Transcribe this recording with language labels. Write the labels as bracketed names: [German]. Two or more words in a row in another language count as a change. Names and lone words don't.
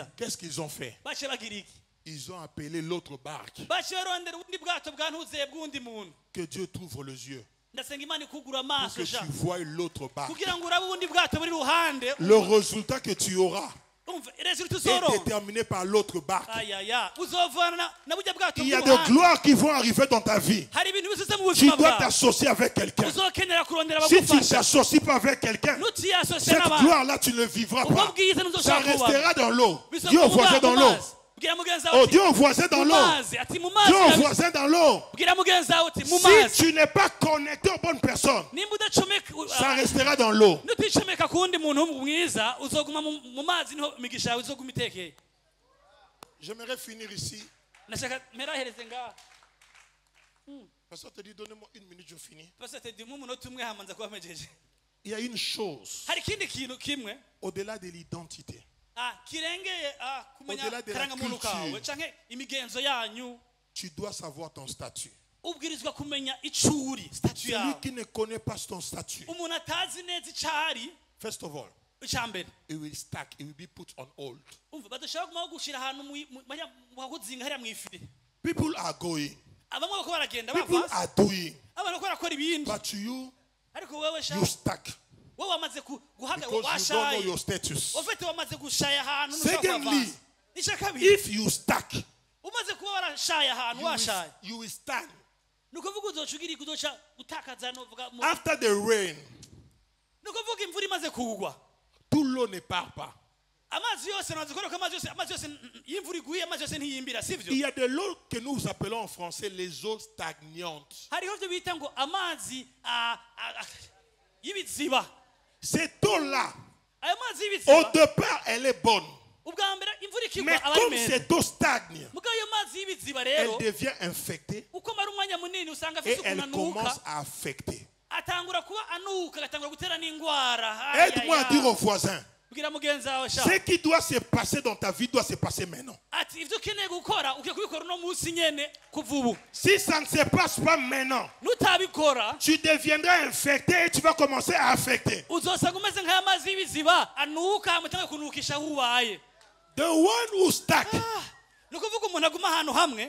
[French] Qu'est-ce qu'ils ont fait? [Rundi] bace bagira iki [French] Ils ont appelé l'autre barque. [Rundi] bace barondera ubundi bwato bwantuzeye bw'undi muntu [French] Que Dieu t'ouvre les yeux [Rundi] ndasenga imana ikugura [French] pour [Rundi] amaso [French] que [Rundi] sha [French] tu voies l'autre barque. [Rundi] kugira ngo urabe ubundi bwato buri ruhande [French] Le résultat que tu auras, [Rundi] umva résultat [French] est [Rundi] uzoronka [French] déterminé par l'autre barque. [Rundi] ayaya uzovana na burya bwato [French] Il y a des gloires qui vont arriver dans ta vie. [Rundi] hari ibintu bizuze mu [French] Tu [Rundi] buzima [French] dois [Rundi] bwawe [French] t'associer avec quelqu'un. [Rundi] uzokenera kurondera [French] Si tu ne [Rundi] abagufasha [French] t'associes pas avec quelqu'un, [Rundi] nutiyasosiye [French] cette [Rundi] n'abantu [French] gloire-là, tu ne le vivras [Rundi] ubwo [French] pas. [Rundi] bwiza [French] Ça [Rundi] ntuzoshobora kubona [French] restera dans l'eau. [Rundi] Bizoba [French] Dis au [Rundi] mu [French] voisin ma- dans [Rundi] mu [French] l'eau. [Rundi] mazi. Bwira mugenzi Oh, wawe [French] dis [Rundi] uti [French] au voisin dans [Rundi] mu [French] l'eau. [Rundi] mazi ati mu mazi [French] Dis au [Rundi] irabizi. [French] voisin dans l'eau. [Rundi] bwira mugenzi wawe uti mu [French] Si [Rundi] mazi [French] tu n'es pas connecté aux bonnes personnes, [Rundi] nimba udacomeka [French] ça restera dans l'eau. [Rundi] nuticomeka ku wundi muntu mwiza uzoguma mu mazi niho imigisha yawe izoguma itekeye [French] J'aimerais finir ici. [Rundi] nashaka merahereze ngaha [French] Pasteur te dit, donnez-moi une minute, je finis. [Rundi] pasate ndi umunota umwe hamanza kuba mejeje [French] Il y a une chose [Rundi] hari ikindi kintu kimwe [French] au-delà de l'identité. [Rundi] kirengeye kumenya [French] Au-delà de la [Rundi] karangamuntu kawe [French] culture. [Rundi] canke imigenzo yanyu [French] Tu dois savoir ton statut. [Rundi] ubwirizwa kumenya icuri statut [French] Celui [Rundi] yawe [French] qui ne connaît pas ton statut, [Rundi] umuntu atazi neza icari [English] first of all, [Rundi] icambere [English] it will stack, it will be put on hold. [Rundi] umva badashobora kumaho gushira ahantu muhakuzinga hariya mwifire [English] People are going, [Rundi] abamwe bako baragenda [English] people [Rundi] bava [English] are doing, [Rundi] abantu bako barakora ibindi [English] but to you, [Rundi] ariko wewe sha [English] you stack [Rundi] wowe wamaze guhaga [English] because you don't know [Rundi] washaye [English] your status. [Rundi] ufite wamaze gushaya ahantu [English] Secondly, [Rundi] icya kabiri [English] if you stack, [Rundi] umaze kuba warashaye ahantu washaye [English] you will stand. [Rundi] ni ukuvuga uzoca ugira uzoca utakaza novuga [English] After the rain, [Rundi] ni ukuvuga imvura imaze kugwa [French] tout l'eau ne part pas. [Rundi] amazi yose namaze kubona ko amazi yose iyo imvura iguye amazi yose ntiyimbira sivyo [French] Il y a de l'eau que nous appelons en français les eaux stagnantes. [Rundi] hariho ibyo bita ngo amazi y'ibiziba [French] Cette eau-là, [Rundi] ayo mazi [French] au [Rundi] y'ibiziba [French] départ, elle est bonne. [Rundi] ubwa mbere imvura ikigwa [French] Mais [Rundi] aba ari [French] comme [Rundi] meza [French] cette eau stagne, [Rundi] mugabo ayo mazi y'ibiziba [French] elle [Rundi] rero [French] devient infectée [Rundi] uko mara umwanya munini usanga [French] et [Rundi] afite ukuntu [French] elle commence [Rundi] anuka [French] à affecter. [Rundi] atangura kuba anuka agatangura gutera n'indwara [French] Aide-moi à dire aux voisins, [Rundi] bwira mugenzi wawe sha [French] ce qui doit se passer dans ta vie doit se passer maintenant. [Rundi] ati ibyo ukeneye gukora ukwiye kubikora uno munsi nyene kuva ubu [French] Si ça ne se passe pas maintenant, [Rundi] nutabikora [French] tu deviendras infecté et tu vas commencer à affecter. [Rundi] uzosanga umeze nk'aya mazi y'ibiziba anuka hamutanga kunukisha aho ubaye [English] The one who stack, [Rundi] ni ukuvuga umuntu aguma ahantu hamwe